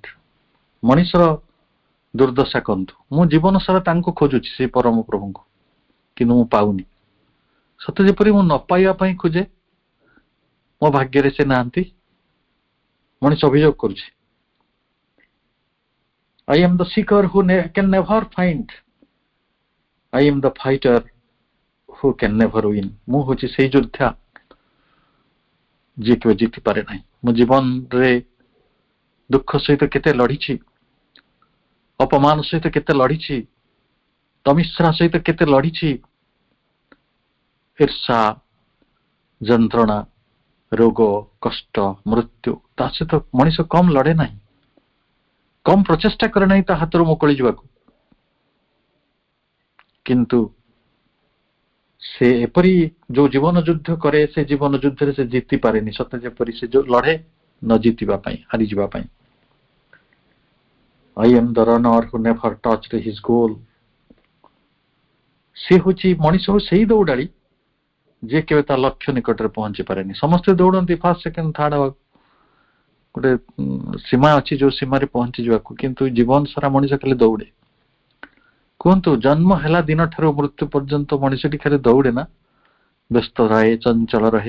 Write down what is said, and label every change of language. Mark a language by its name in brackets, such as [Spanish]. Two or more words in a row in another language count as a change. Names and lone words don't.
[Odia] ମଣିଷର ଦୁର୍ଦ୍ଦଶା କହନ୍ତୁ, ମୁଁ ଜୀବନ ସାରା ତାଙ୍କୁ ଖୋଜୁଛି, ସେ ପରମ ପ୍ରଭୁଙ୍କୁ, କିନ୍ତୁ ମୁଁ ପାଉନି। ସତେ ଯେପରି ମୁଁ ନ ପାଇବା ପାଇଁ ଖୋଜେ, ମୋ ଭାଗ୍ୟରେ ସେ ନାହାନ୍ତି। ମଣିଷ ଅଭିଯୋଗ କରୁଛି [English] I am the seeker who can never find, I am the fighter who can never win। [Odia] ମୁଁ ହଉଛି ସେଇ ଯୋଦ୍ଧା ଯିଏ କେବେ ଜିତି ପାରେ ନାହିଁ। ମୋ ଜୀବନରେ ଦୁଃଖ ସହିତ କେତେ ଲଢିଛି, ଅପମାନ ସହିତ କେତେ ଲଢିଛି, ତମିଶ୍ରା ସହିତ କେତେ ଲଢିଛି, ଈର୍ଷା, ଯନ୍ତ୍ରଣା, ରୋଗ, କଷ୍ଟ, ମୃତ୍ୟୁ, ତା ସହିତ ମଣିଷ କମ ଲଢେ ନାହିଁ, କମ ପ୍ରଚେଷ୍ଟା କରେ ନାହିଁ ତା ହାତରୁ ମୁକୁଳି ଯିବାକୁ। କିନ୍ତୁ ସେ ଏପରି ଯୋଉ ଜୀବନ ଯୁଦ୍ଧ କରେ, ସେ ଜୀବନ ଯୁଦ୍ଧରେ ସେ ଜିତି ପାରେନି, ସତେ ଯେପରି ସେ ଯୋଉ ଲଢେ ନ ଜିତିବା ପାଇଁ, ହାରିଯିବା ପାଇଁ। [English] I am the runner who never touched his goal। [Odia] ସେ ହଉଛି ମଣିଷ, ସେଇ ଦୌଡାଳି ଯିଏ କେବେ ତା ଲକ୍ଷ୍ୟ ନିକଟରେ ପହଞ୍ଚି ପାରେନି। ସମସ୍ତେ ଦୌଡନ୍ତି [English] first, second, third [Odia] ହବାକୁ, ଗୋଟେ ସୀମା ଅଛି ଯୋଉ ସୀମାରେ ପହଞ୍ଚି ଯିବାକୁ, କିନ୍ତୁ ଜୀବନ ସାରା ମଣିଷ ଖାଲି ଦୌଡେ। କୁହନ୍ତୁ ଜନ୍ମ ହେଲା ଦିନ ଠାରୁ ମୃତ୍ୟୁ ପର୍ଯ୍ୟନ୍ତ ମଣିଷଟି ଖାଲି ଦୌଡେ ନା, ବ୍ୟସ୍ତ ରହେ, ଚଞ୍ଚଳ ରହେ।